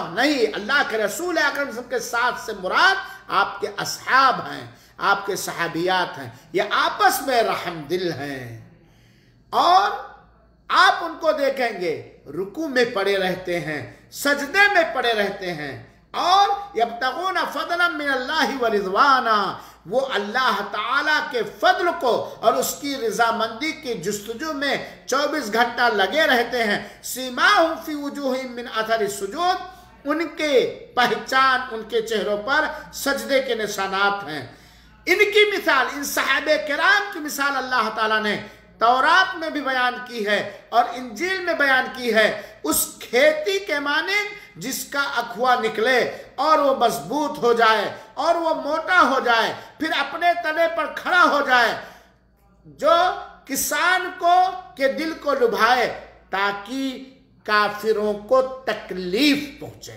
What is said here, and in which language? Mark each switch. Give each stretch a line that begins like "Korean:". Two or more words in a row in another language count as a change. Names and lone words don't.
Urdu: نہیں، اللہ کے رسول اکرم کے ساتھ سے مراد آپ کے اصحاب ہیں، آپ کے صحابیات ہیں. یہ آپس میں رحم دل ہیں، اور آپ ان کو دیکھیں گے رکوع میں پڑے رہتے ہیں، سجدے میں پڑے رہتے ہیں، اور
Arabic: يبتغون فضلا من الله ورضوانا,
Urdu: وہ اللہ تعالیٰ کے فضل کو اور اس کی رضامندی کی جستجو میں 24 گھنٹہ لگے رہتے ہیں.
Arabic: سيماهم في وجوههم من أثر السجود,
Urdu: ان کے پہچان ان کے چہروں پر سجدے کے نشانات ہیں. ان کی مثال، ان صحابہ کرام کی مثال اللہ تعالیٰ نے تورات میں بھی بیان کی ہے اور انجیل میں بیان کی ہے. اس کھیتی کے مانند جس کا اکھوا نکلے اور وہ مضبوط ہو جائے اور وہ موٹا ہو جائے، پھر اپنے تنے پر کھڑا ہو جائے، جو کسان کو کے دل کو لبھائے تاکہ کافروں کو تکلیف پہنچے.